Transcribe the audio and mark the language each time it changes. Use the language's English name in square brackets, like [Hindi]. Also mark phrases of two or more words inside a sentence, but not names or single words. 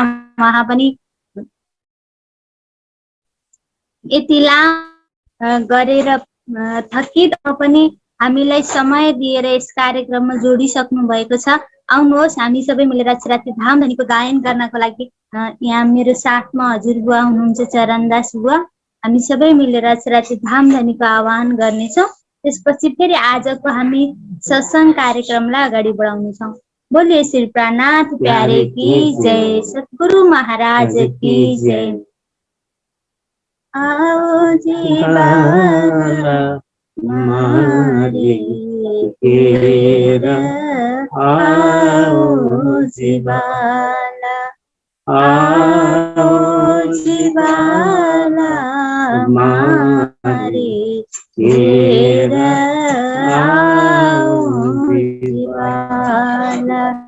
[Nepali] उहाँ पनि यति लामो गरेर थकित पनि हामीलाई समय दिएर यस कार्यक्रममा जोडिसक्नु भएको छ। आउनुहोस् हामी सबै मिलेर अक्षराती धामधनीको गायन गर्नको लागि यहाँ मेरो साथमा हजुर बुवा हुनुहुन्छ चरणदास बुवा। हामी सबै मिलेर अक्षराती धामधनीको आह्वान गर्नेछौँ। त्यसपछि फेरि आजको हामी सत्संग कार्यक्रमलाई अगाडि बढाउनेछौँ। [Hindi] बोलिए श्री प्राणनाथ प्यारे की जय, सतगुरु महाराज की जय। [Gujarati] आओ जी बाला मारी केरा, आओ जी बाला, आओ जी बाला मारी केरा, आओ जी बाला।